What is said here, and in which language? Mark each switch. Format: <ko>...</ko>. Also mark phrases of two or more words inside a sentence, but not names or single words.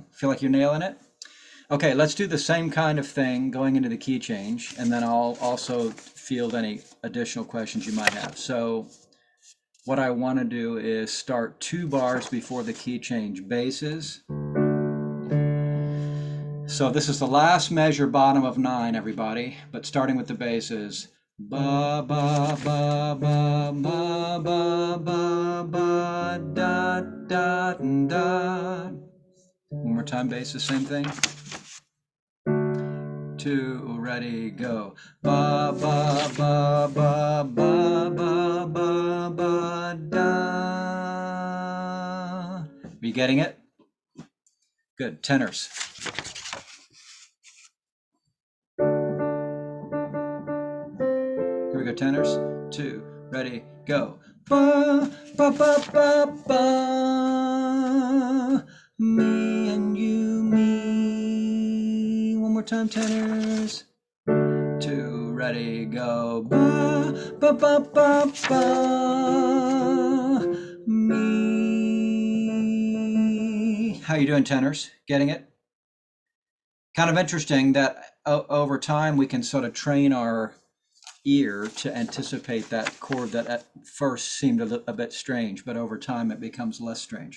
<en>Feel like you're nailing it? Okay, let's do the same kind of thing going into the key change, and then I'll also field any additional questions you might have. So what I want to do is start 2 bars before the key change, basses. So this is the last measure, bottom of 9, everybody, but starting with the basses. Ba ba ba ba ba ba ba ba da da da. One more time, basses, same thing. 2, ready, go. Ba ba ba ba ba ba ba ba da. Are you getting it? Good. Tenors. Here we go, tenors. 2, ready, go. Ba ba ba ba ba. Me and you, me. One more time, tenors. 2, ready, go. Ba ba ba ba ba. Me. How you doing, tenors? Getting it? Kind of interesting that over time we can sort of train our ear to anticipate that chord that at first seemed a bit strange, but over time it becomes less strange.</en>